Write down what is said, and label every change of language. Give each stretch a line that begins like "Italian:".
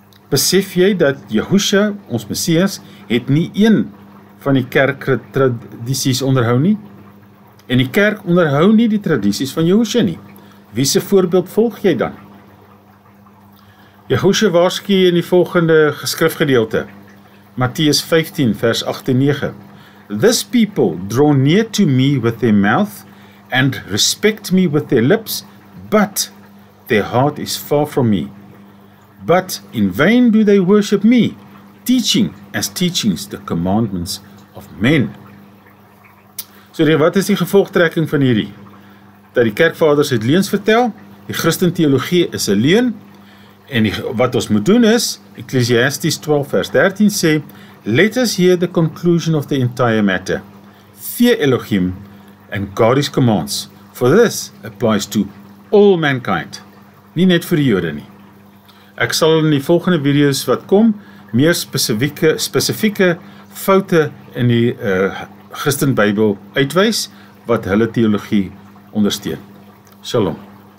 Afrikaans: Besef jy dat Jehoshua, ons Messias, het nie een van die kerktradisies onderhou nie? En die kerk onderhou nie die tradisies van Jehoshua nie. Wie se voorbeeld volg jy dan? Jehoshua waarsku in die volgende skrifgedeelte, Matteus 15 vers 8 en 9.
English: This people draw near to me with their mouth and respect me with their lips, but their heart is far from me. But in vain do they worship me, teaching as teachings the commandments of men.
Afrikaans: So wat is die gevolgtrekking van hierdie? Dat die kerkvaders het leuns vertel, die Christenteologie is 'n leuen, en wat ons moet doen is, Ecclesiastes 12 vers 13 sê,
English: let us hear the conclusion of the entire matter. Fear Elohim and guard his commands, for this applies to all mankind.
Afrikaans: Nie net vir die Jode nie. Ek sal in die volgende video's wat kom, meer spesifieke foute in die Christenbybel uitwys, wat hulle teologie ondersteun. Shalom.